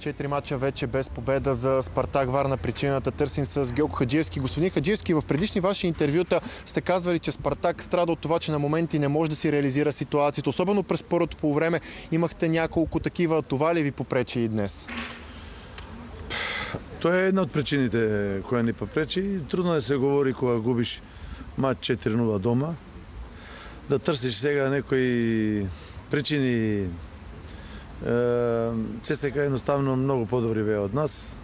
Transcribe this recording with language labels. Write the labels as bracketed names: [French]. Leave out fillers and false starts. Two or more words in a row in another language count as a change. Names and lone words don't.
[Bulgarian] 4 мача вече без победа за Спартак Варна. Причината търсим с Георг Хаджиевски. Господин Хаджиевски, в предишни ваши интервюта сте казвали, че Спартак страда от това, че на моменти не може да си реализира ситуацията. Особено през първото полувреме имахте няколко такива. Това ли ви попречи и днес? [Macedonian] Тоа е една од причините која ни попречи. Трудно да се говори кога губиш мач 4-0 дома. Да търсиш сега некои причини. ЦСКА едноставно много по-добри беа од нас.